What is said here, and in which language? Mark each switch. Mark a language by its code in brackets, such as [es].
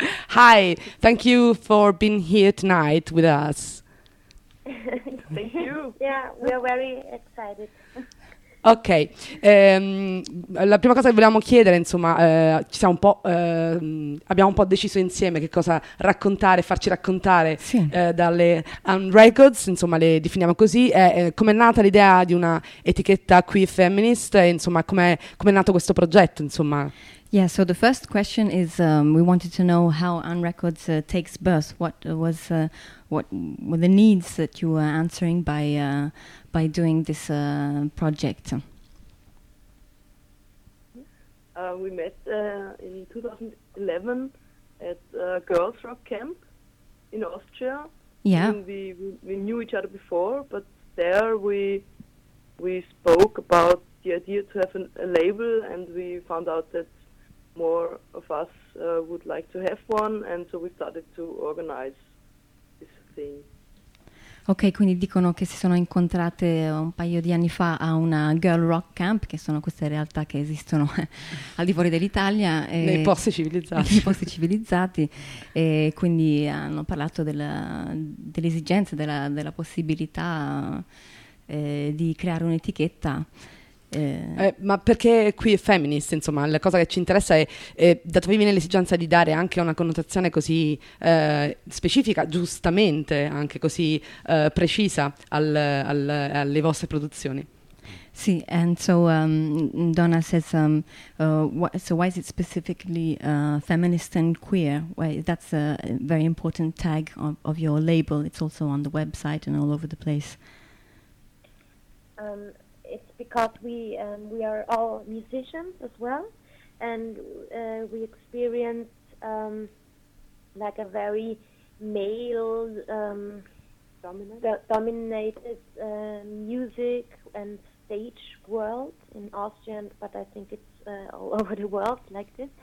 [en] Hi, thank you for being here tonight with us. Thank you. Yeah, we are very excited. [it] Ok, la prima cosa che volevamo chiedere, insomma, ci siamo un po', abbiamo un po' deciso insieme che cosa raccontare, farci raccontare, sì. Dalle Un Records, insomma, le definiamo così, com'è nata l'idea di una etichetta queer feminist, insomma, com'è nato questo progetto, insomma. [en] Yeah, so the first question is we wanted to know how Un Records takes birth. What was what were the needs that you were answering by doing this project? We met in 2011 at a girls' rock camp in Austria. Yeah, and we knew each other before, but there we spoke about the idea to have a label, and we found out that more of us would like to have one, and so we started to organize this thing. [it] Ok, quindi dicono che si sono incontrate un paio di anni fa a una girl rock camp, che sono queste realtà che esistono al di fuori dell'Italia. E nei posti civilizzati. Nei posti civilizzati, e quindi hanno parlato dell'esigenza, della possibilità di creare un'etichetta. Ma perché qui è feminist, insomma, la cosa che ci interessa è da dove viene l'esigenza di dare anche una connotazione così specifica, giustamente anche così precisa alle vostre produzioni. Sì, [en] and so Donna says so why is it specifically feminist and queer? Well, that's a very important tag of your label. It's also on the website and all over the place. It's because we are all musicians as well, and we experience like a very male dominated music and stage world in Austria, but I think it's all over the world like this.